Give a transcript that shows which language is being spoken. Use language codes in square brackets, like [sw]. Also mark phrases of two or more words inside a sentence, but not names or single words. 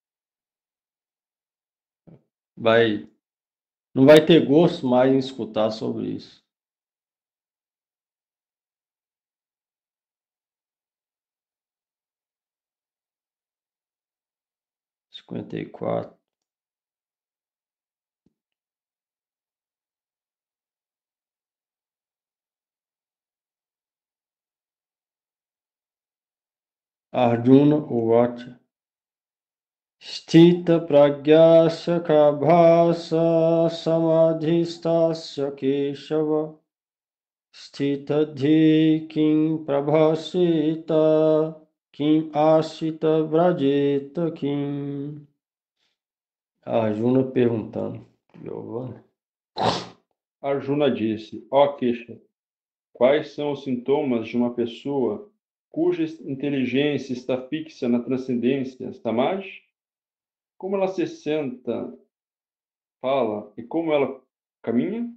[pt] Não vai ter gosto mais em escutar sobre isso. Cinquenta e quatro. [sa] अर्जुन उवाच. स्थित प्रज्ञस्य काभाषा समाधिस्थस्य केशव स्थित धीः किं प्रभाषेत किम् आसीत व्रजेत किम्. [pt] Arjuna perguntando. Giovanni. Arjuna disse: Ó Kesha, quais são os sintomas de uma pessoa cuja inteligência está fixa na transcendência samadhi? Como ela se senta, fala e como ela caminha?